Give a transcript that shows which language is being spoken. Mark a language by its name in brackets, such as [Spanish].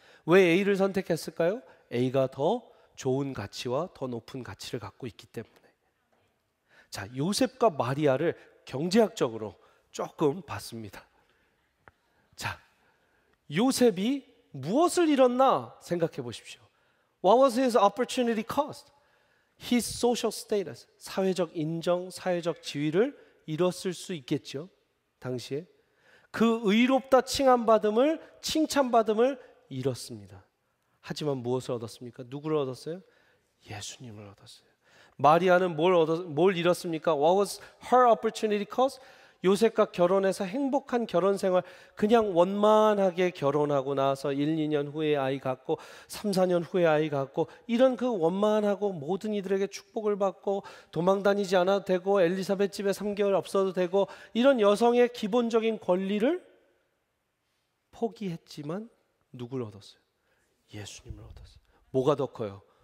[Korean] 왜 A를 선택했을까요? A가 더 좋은 가치와 더 높은 가치를 갖고 있기 때문에. 자, 요셉과 마리아를 경제학적으로 조금 봤습니다. 자, 요셉이 무엇을 잃었나 생각해 보십시오. [English] What was his opportunity cost? His social status, [Korean] 사회적 인정, 사회적 지위를 잃었을 수 있겠죠. 당시에 그 의롭다 칭찬받음을 잃었습니다. 하지만 무엇을 얻었습니까? 누구를 얻었어요? 예수님을 얻었어요. 마리아는 뭘 잃었습니까? [English] What was her opportunity cost? [Korean] 요셉과 결혼해서 행복한 결혼 생활, 그냥 원만하게 결혼하고 나서 1, 2년 후에 아이 갖고 3, 4년 후에 아이 갖고 이런 그 원만하고 모든 이들에게 축복을 받고 도망 다니지 않아도 되고 엘리사벳 집에 3개월 없어도 되고 이런 여성의 기본적인 권리를 포기했지만 누구를 얻었어요? 예수님을 얻었어요. 뭐가 더 커요?